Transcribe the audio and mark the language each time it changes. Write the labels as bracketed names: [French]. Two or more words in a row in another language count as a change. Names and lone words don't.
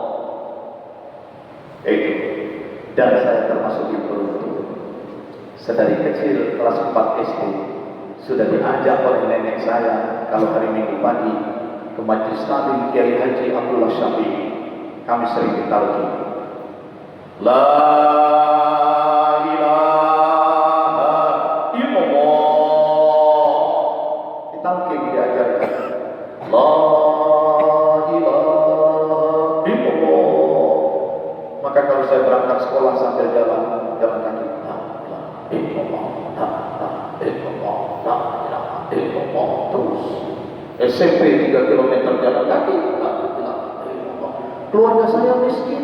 [Indonesian] Itu. Dan saya termasuk yang beruntung. Sedari kecil kelas 4 SD sudah diajak oleh nenek saya kalau hari Minggu pagi ke Majelis Taklim Kiai Haji Abdullah Syafi'i. Kami sering ditalqin. [Arabic] La ilaha illallah. [Indonesian] Ditalqin, diajarkan. [Arabic] La ilaha illallah. [Indonesian] Maka kalau saya berangkat sekolah sambil jalan kaki, terus SMP 3 km jalan kaki. Keluarga saya miskin.